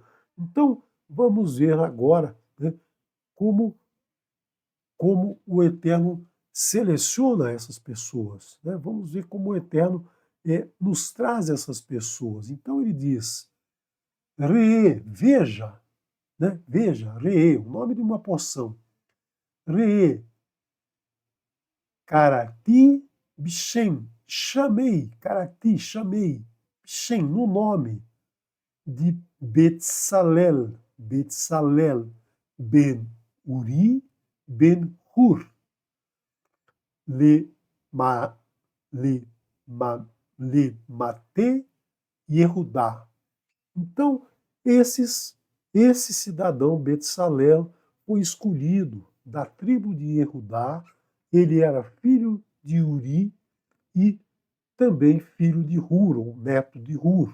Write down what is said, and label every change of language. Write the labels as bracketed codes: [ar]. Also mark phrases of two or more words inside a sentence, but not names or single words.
[pt] Então, vamos ver agora, né, como, como o Eterno seleciona essas pessoas. Né? Vamos ver como o Eterno nos traz essas pessoas. Então ele diz, Re, veja, né? Veja, Re, o nome de uma porção. [he] ראה, קראתי, בשם, chamei, Karati, chamei, Bishem, [pt] no nome de [he] Betsalel, Betsalel, Ben Uri, Ben Hur, ל, מ, ל, מ, למטה Yehudá. [pt] Então, esse cidadão Betsalel foi escolhido da tribo de Yehudá. Ele era filho de Uri e também filho de Hur, ou neto de Hur.